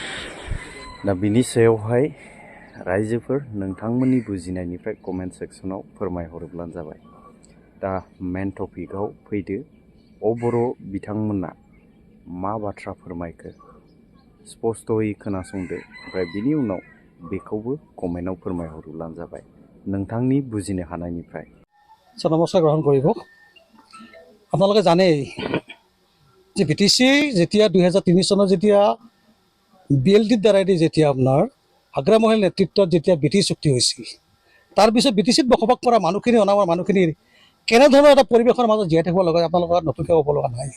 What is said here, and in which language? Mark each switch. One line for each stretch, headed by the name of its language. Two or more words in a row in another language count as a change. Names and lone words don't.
Bodo: दा बिनि सायावहाय रायजोफोर नोंथांमोननि बुजिनायनिफ्राय
English: comment sectionआव
Bodo: फोरमायहरोब्लानो जाबाय। दा
English: main topicआव
Bodo: फैदो। बर' बिथांमोना मा बाथ्रा फोरमायखो स्पष्टयै खोनासंदो। ओमफ्राय बिनि उनाव बेखौबो कमेन्टआव फोरमायहरोब्लानो जाबाय नोंथांनि बुजिनो हानायनिफ्राय।
Assamese: নমস্কাৰ গ্ৰহণ কৰিব। আপোনালোকে জানেই যে BTC যেতিয়া 2003 চনত যেতিয়া BLDৰ দ্বাৰাইদি যেতিয়া আপোনাৰ আগ্ৰা মহল নেতৃত্বত যেতিয়া BT চুক্তি হৈছিল, তাৰপিছত BTCত বসবাস কৰা মানুহখিনি অনামৰ মানুহখিনিৰ কেনেধৰণৰ এটা পৰিৱেশৰ মাজত জীয়াই থাকিব লগা, আপোনালোকৰ নতুনকৈ ক'ব লগা নাই।